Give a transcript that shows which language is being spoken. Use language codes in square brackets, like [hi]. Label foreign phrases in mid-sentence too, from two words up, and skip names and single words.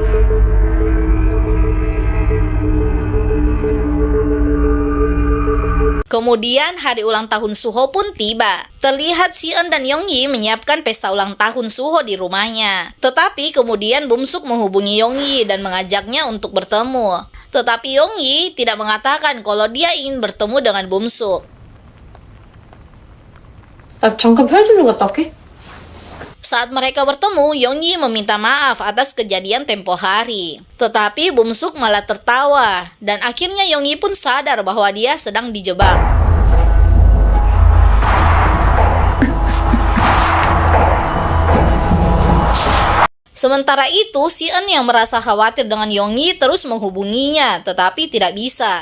[id] Kemudian hari ulang tahun Suho pun tiba. Terlihat Si-eun dan Yong-yi menyiapkan pesta ulang tahun Suho di rumahnya. Tetapi kemudian Bumsuk menghubungi Yong-yi dan mengajaknya untuk bertemu. Tetapi Yong-yi tidak mengatakan kalau dia ingin bertemu dengan Bumsuk. [ko] 나 잠깐 편의점 좀 갔다 올게. [id] Saat mereka bertemu, Yong-yi meminta maaf atas kejadian tempo hari. Tetapi Bumsuk malah tertawa, dan akhirnya Yong-yi pun sadar bahwa dia sedang dijebak. Sementara itu, Si-eun yang merasa khawatir dengan Yong-yi terus menghubunginya, tetapi tidak bisa.